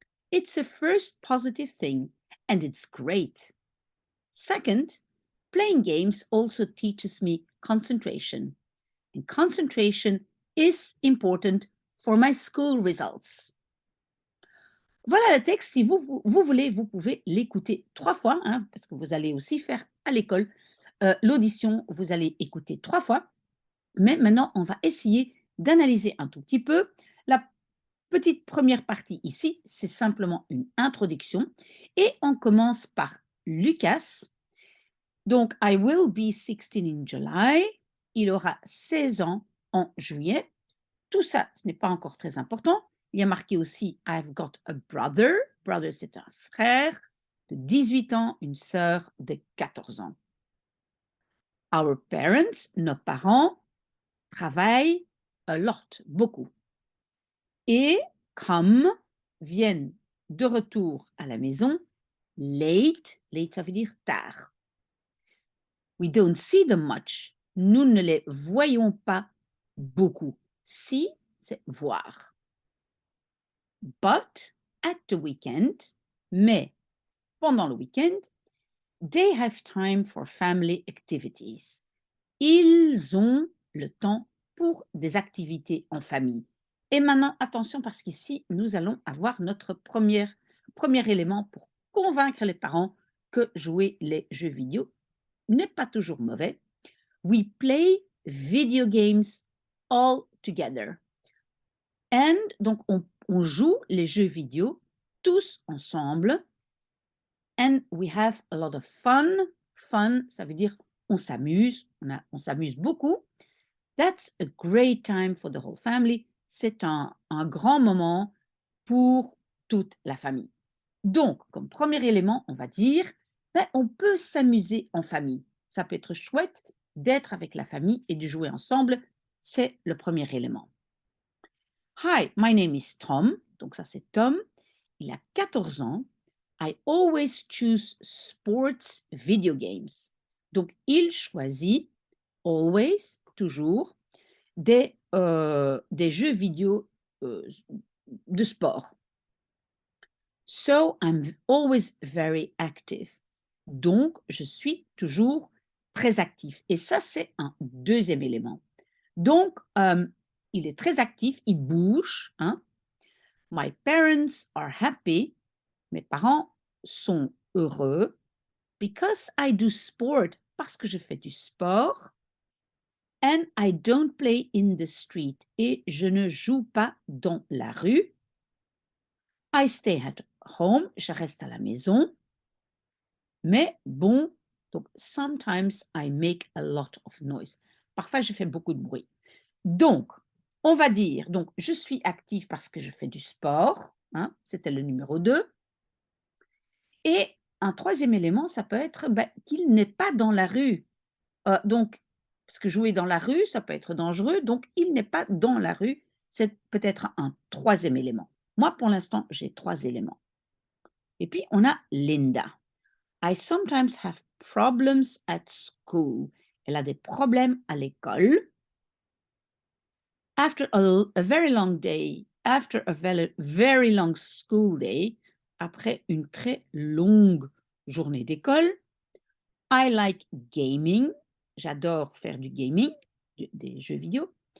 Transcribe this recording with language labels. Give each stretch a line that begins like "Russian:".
English: It's a first positive thing and it's great. Second, playing games also teaches me concentration. And concentration is important for my school results.
French: Voilà le texte. Si vous voulez, vous pouvez l'écouter 3 fois, hein, parce que vous allez aussi faire à l'école l'audition, vous allez écouter 3 fois. Mais maintenant, on va essayer d'analyser un tout petit peu. La petite première partie ici, c'est simplement une introduction. Et on commence par Lucas. Donc,
English: I will be 16 in July.
French: Il aura 16 ans en juillet. Tout ça, ce n'est pas encore très important. Il y a marqué aussi
English: I've got a brother.
French: Brother, c'est un frère de 18 ans, une sœur de 14 ans.
English: Our parents,
French: nos parents, travaillent
English: a lot,
French: beaucoup. Et come, viennent de retour à la maison, late, late ça veut dire tard.
English: We don't see them much.
French: Nous ne les voyons pas beaucoup. See, c'est voir.
English: But at the weekend,
French: mais pendant le week-end,
English: they have time for family activities.
French: Ils ont le temps pour des activités en famille. Et maintenant, attention parce qu'ici, nous allons avoir notre premier élément pour convaincre les parents que jouer les jeux vidéo n'est pas toujours mauvais.
English: We play video games all together. And
French: donc, on joue les jeux vidéo tous ensemble.
English: And we have a lot of fun.
French: Fun, ça veut dire on s'amuse, on s'amuse beaucoup.
English: That's a great time for the whole family.
French: C'est un grand moment pour toute la famille. Donc, comme premier élément, on va dire, on peut s'amuser en famille. Ça peut être chouette d'être avec la famille et de jouer ensemble. C'est le premier élément.
English: Hi, my name is Tom.
French: Donc ça, c'est Tom. Il a 14 ans.
English: I always choose sports video games.
French: Donc, il choisit, always, toujours, des jeux vidéo de sport.
English: So, I'm always very active.
French: Donc, je suis toujours très actif. Et ça, c'est un deuxième élément. Donc, il est très actif, il bouge. Hein?
English: My parents are happy.
French: Mes parents sont heureux.
English: Because I do sport.
French: Parce que je fais du sport.
English: And I don't play in the street.
French: Et je ne joue pas dans la rue.
English: I stay at home.
French: Je reste à la maison. Mais bon, donc
English: sometimes I make a lot of noise.
French: Parfois, je fais beaucoup de bruit. Donc, on va dire, donc je suis active parce que je fais du sport. Hein, c'était le numéro 2. Et un troisième élément, ça peut être qu'il n'est pas dans la rue. Donc, parce que jouer dans la rue, ça peut être dangereux. Donc, il n'est pas dans la rue. C'est peut-être un troisième élément. Moi, pour l'instant, j'ai 3 éléments. Et puis, on a Linda.
English: I sometimes have problems at school.
French: Elle a des problèmes à l'école.
English: After a very long day, after a very long school day,
French: après une très longue journée d'école,
English: I like gaming.
French: J'adore faire du gaming, des jeux vidéo.